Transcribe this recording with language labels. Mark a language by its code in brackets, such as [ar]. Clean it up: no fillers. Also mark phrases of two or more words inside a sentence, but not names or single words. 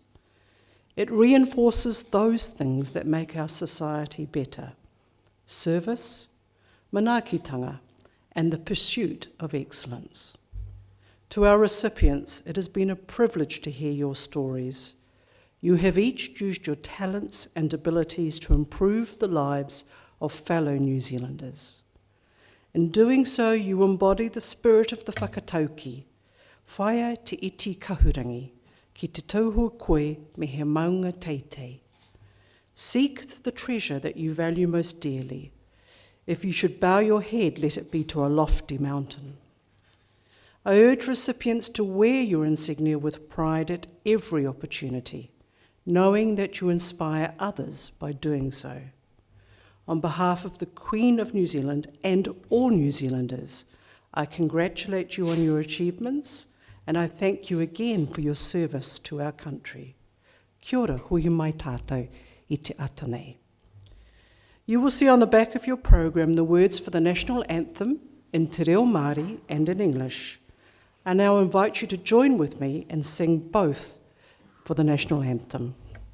[en] It reinforces those things that make our society better: service, manaakitanga, and the pursuit of excellence. To our recipients, it has been a privilege to hear your stories. You have each used your talents and abilities to improve the lives of fellow New Zealanders. In doing so, you embody the spirit of the whakatauki, [mi] whaia te iti kahurangi, ki te tauhua koe me he maunga teitei. [en] Seek the treasure that you value most dearly. If you should bow your head, let it be to a lofty mountain. I urge recipients to wear your insignia with pride at every opportunity, knowing that you inspire others by doing so. On behalf of the Queen of New Zealand and all New Zealanders, I congratulate you on your achievements, and I thank you again for your service to our country. [mi] Kia ora, hui mai tātou I te ata nei. [en] You will see on the back of your program the words for the national anthem in Te Reo Māori and in English. I now invite you to join with me and sing both for the national anthem.